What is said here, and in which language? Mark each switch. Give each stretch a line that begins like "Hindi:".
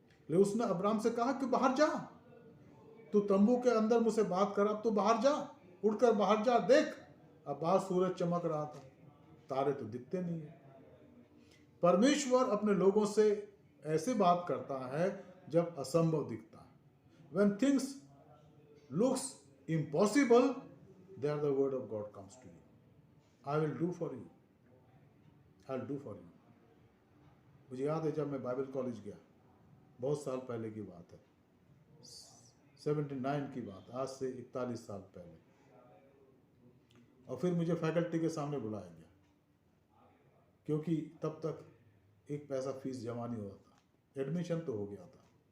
Hindi: लेकिन उसने अब्राहम से कहा कि बाहर जा, तू तंबू के अंदर मुझसे बात कर, अब तू बाहर जा, उठकर बाहर जा, देख अब बाहर सूरज चमक रहा था, तारे तो दिखते नहीं है। परमेश्वर अपने लोगों से ऐसे बात करता है जब असंभव दिखता है।
English: When things looks impossible, there the word of God comes to you. I will do for you. I'll do for you.
Hindi: मुझे याद है जब मैं बाइबल कॉलेज गया, बहुत साल पहले की बात है, 79 की बात, आज से 41 साल पहले। और फिर मुझे फैकल्टी के सामने बुलाया गया, क्योंकि तब तक एक पैसा फीस जमा नहीं हुआ था, एडमिशन तो हो गया था।